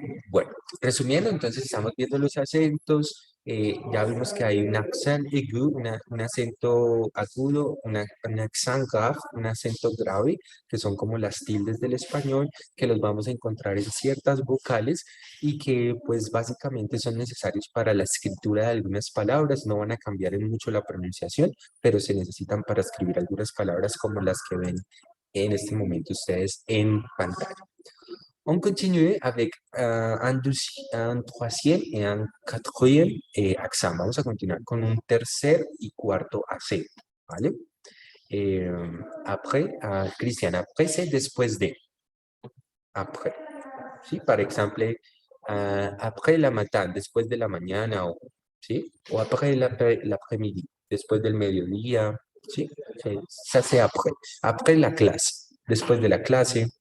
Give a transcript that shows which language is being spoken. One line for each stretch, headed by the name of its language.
Spanish: Bueno, resumiendo, entonces estamos viendo los acentos, ya vimos que hay un accent aigu, un acento agudo, un accent grave, un acento grave, que son como las tildes del español, que los vamos a encontrar en ciertas vocales y que pues básicamente son necesarios para la escritura de algunas palabras, no van a cambiar en mucho la pronunciación, pero se necesitan para escribir algunas palabras como las que ven en este momento ustedes en pantalla.
French: On continue avec un troisième et un quatrième accent.
Spanish: Vamos a continuar con un tercer y cuarto acento, ¿vale? Après, Cristian, après c'est después de. Après. ¿Sí? Por ejemplo,
French: après la matin,
Spanish: después de la mañana, ¿sí? O après l'après-midi, después del mediodía, ¿sí?
French: Ça c'est après.
Spanish: Après la clase, después de la clase.